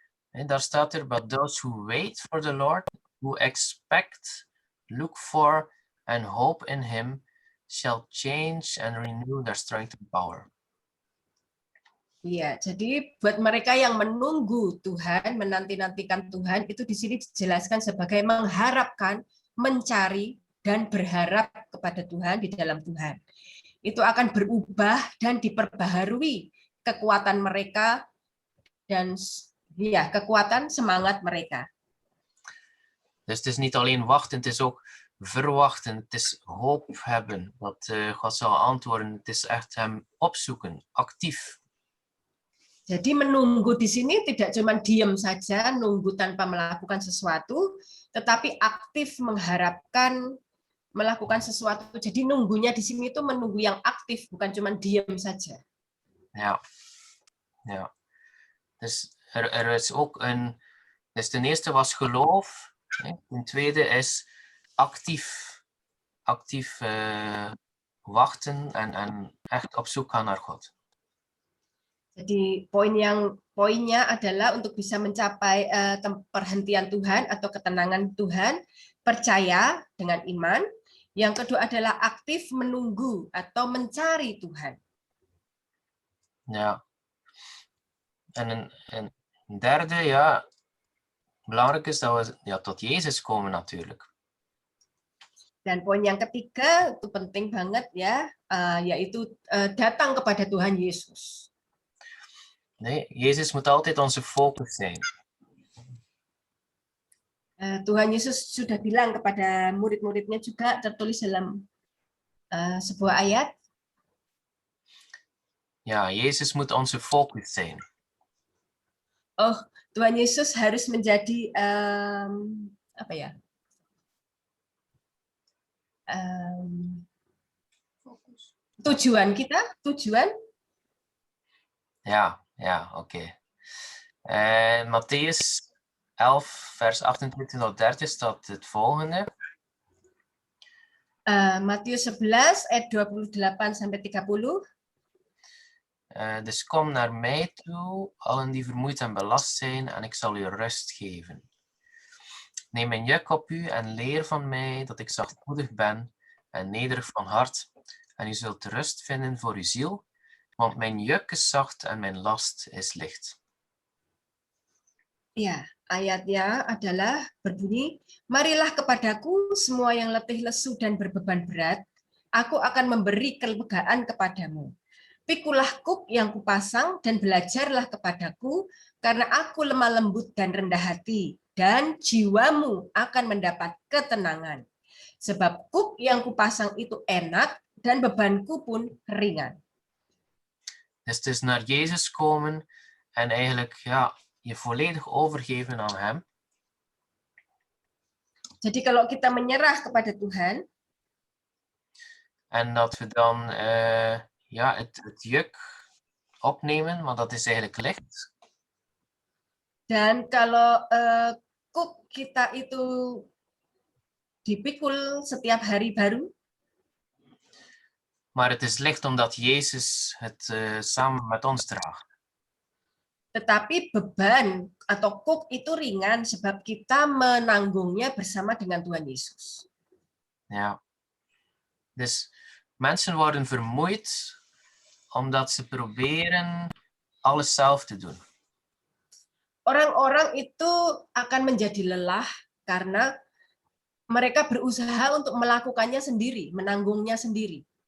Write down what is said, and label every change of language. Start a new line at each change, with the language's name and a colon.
Dutch: En daar staat er,
English: but those who wait for the Lord, who expect, look for, and hope in Him, shall change and renew their strength and power.
Indonesian: Iya, jadi buat mereka yang menunggu Tuhan, menanti-nantikan Tuhan, itu di sini dijelaskan sebagai mengharapkan, mencari, dan berharap kepada Tuhan di dalam Tuhan. Itu akan berubah dan diperbaharui kekuatan mereka dan ya kekuatan semangat mereka.
Dutch: Dus het is niet alleen wachten, het is ook verwachten, het is hoop hebben dat God zal antwoorden. Het is echt Hem opzoeken, actief.
Indonesian: Jadi menunggu di sini tidak cuma diam saja, nunggu tanpa melakukan sesuatu, tetapi aktif mengharapkan melakukan sesuatu. Jadi nunggunya di sini itu menunggu yang aktif, bukan cuma diam saja.
Dutch: Ja, ja. Dus er is ook een. Dus ten eerste was geloof. Ten tweede is actief wachten en echt op zoek gaan naar God.
Indonesian: Jadi poinnya adalah untuk bisa mencapai perhentian Tuhan atau ketenangan Tuhan, percaya dengan iman. Yang kedua adalah aktif menunggu atau mencari Tuhan.
Dutch: Ja. En een derde, ja, belangrijk is dat we tot Jezus komen natuurlijk.
Indonesian: Dan poin yang ketiga itu penting banget ya, yaitu datang kepada Tuhan Yesus.
Dutch: Nee, Jezus moet altijd onze focus zijn.
Indonesian: Tuhan Yesus sudah bilang kepada murid-muridnya juga tertulis dalam sebuah ayat.
Dutch: Ja, Jezus moet onze focus zijn.
Indonesian: Oh, Tuhan Yesus harus menjadi apa ya? Tujuan kita, tujuan?
Dutch: Ja, oké. Matthäus 11, vers 28 tot 30 staat het volgende.
Indonesian: Matius 11 ayat 28 sampai 30.
Dutch: Dus kom naar mij toe, allen die vermoeid en belast zijn, en ik zal u rust geven. Neem mijn juk op u en leer van mij dat ik zachtmoedig ben en nederig van hart, en u zult rust vinden voor uw ziel, want mijn juk is zacht en mijn last is licht.
Indonesian: Ya, ayatnya adalah berbunyi, marilah kepadaku semua yang letih lesu dan berbeban berat, aku akan memberi kelegaan kepadamu. Pikulah kuk yang kupasang dan belajarlah kepadaku, karena aku lemah lembut dan rendah hati, dan jiwamu akan mendapat ketenangan. Sebab kuk yang kupasang itu enak dan bebanku pun ringan.
Dutch: Dus het is naar Jezus komen en eigenlijk je volledig overgeven aan hem.
Indonesian: Jadi kalau kita menyerah kepada Tuhan,
Dutch: En dat we dan het juk opnemen, want dat is eigenlijk licht.
Indonesian: dan kalau kuk kita itu dipikul setiap hari baru,
Dutch: Maar het is licht omdat Jezus het samen met ons draagt.
Indonesian: tetapi beban atau kuk itu ringan sebab kita menanggungnya bersama dengan Tuhan Yesus.
Dutch: Ja. Dus mensen worden vermoeid omdat ze proberen alles zelf te doen.
Indonesian: Orang-orang itu akan menjadi lelah karena mereka berusaha untuk melakukannya sendiri, menanggungnya sendiri.